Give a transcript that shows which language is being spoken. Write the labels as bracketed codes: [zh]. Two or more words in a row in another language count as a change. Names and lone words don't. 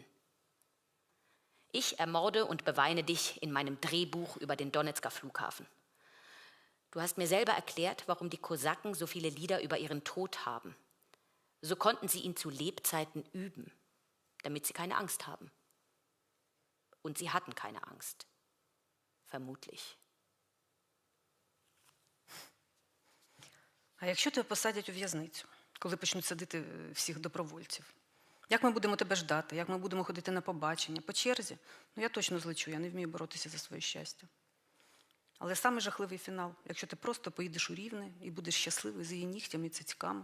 [de] Ich ermorde und beweine dich in meinem Drehbuch über den Donezker Flughafen. Du hast mir selber erklärt, warum die Kosaken so viele Lieder über ihren Tod haben. So konnten sie ihn zu Lebzeiten üben, damit sie keine Angst haben. Und sie hatten keine Angst. Vermutlich. [uk] А якщо тебе посадять у в'язницю, коли почнуть садити всіх добровольців? Як ми будемо тебе ждати? Як ми будемо ходити на побачення? По черзі? Ну, я точно злечу, я не вмію боротися за своє щастя. Але саме жахливий фінал, якщо ти просто поїдеш у Рівне і будеш щасливий з її нігтями і цицьками.